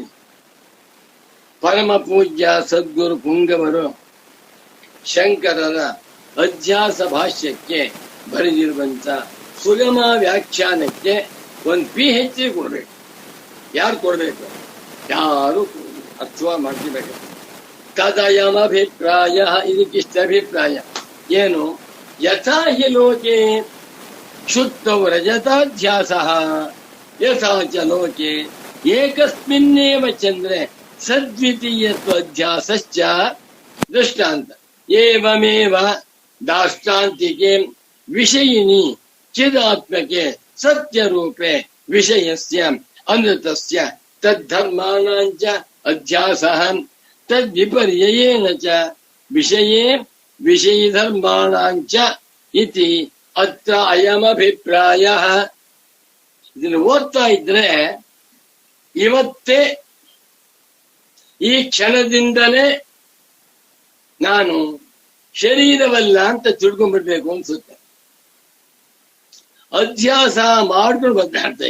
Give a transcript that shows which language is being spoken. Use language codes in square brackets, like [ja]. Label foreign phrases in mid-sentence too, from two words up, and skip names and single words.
[kn] ಪರಮ ಪೂಜ್ಯ ಸದ್ಗುರು ಪುಂಗವರು ಶಂಕರರ ಅಧ್ಯಾಸ ಭಾಷ್ಯಕ್ಕೆ ಬರೆದಿರುವಂತ ಸುಗಮ ವ್ಯಾಖ್ಯಾನಕ್ಕೆ ಒಂದು PhD ಕೊಡ್ಬೇಕು. ಯಾರು ಕೊಡ್ಬೇಕು? ಯಾರು ಅರ್ಥ ಮಾಡ್ತಿರ್ಬೇಕು. ತದಯಮಭಿಪ್ರಾಯ, ಇದಕ್ಕಿಷ್ಟ ಅಭಿಪ್ರಾಯ ಏನು? [sa] ಯಥಾ ಹಿ ಲೋಕೆ ಶುದ್ಧೌ ರಜತಾಧ್ಯಾಸ ಯಥಾ ಚ ಲೋಕೆ ಏಕಸ್ಮಿನ್ನೇವ ಚಂದ್ರೆ ಸದ್ವಿತೀಯತ್ವಾಧ್ಯಾಸಶ್ಚ. ದೃಷ್ಟಾಂತ ಏವಮೇವ ದಾಷ್ಟಾಂತಿಕೆ ವಿಷಯಿನಿ ಚಿದಾತ್ಮಕೆ ಸತ್ಯರೂಪೆ ವಿಷಯಸ್ಯ ಅನೃತಸ್ಯ ತದ್ಧರ್ಮಾಣಾಂಚ ಅಧ್ಯಾಸಃ ತದ್ವಿಪರ್ಯಯೇನ ಚ ವಿಷಯೇ ವಿಷಯಧರ್ಮಾಣಾಂಚ ಇತಿ ಅತ್ರ ಅಯಮಭಿಪ್ರಾಯ. [kn] ಇದನ್ನು ಓದ್ತಾ ಇದ್ರೆ ಇವತ್ತೇ ಈ ಕ್ಷಣದಿಂದಲೇ ನಾನು ಶರೀರವಲ್ಲ ಅಂತ ತಿಳ್ಕೊಂಡ್ಬಿಡ್ಬೇಕು ಅನ್ಸುತ್ತೆ. ಅಧ್ಯಾಸ ಮಾಡ್ಕೊಂಡು ಬರ್ತಾಡ್ತೆ.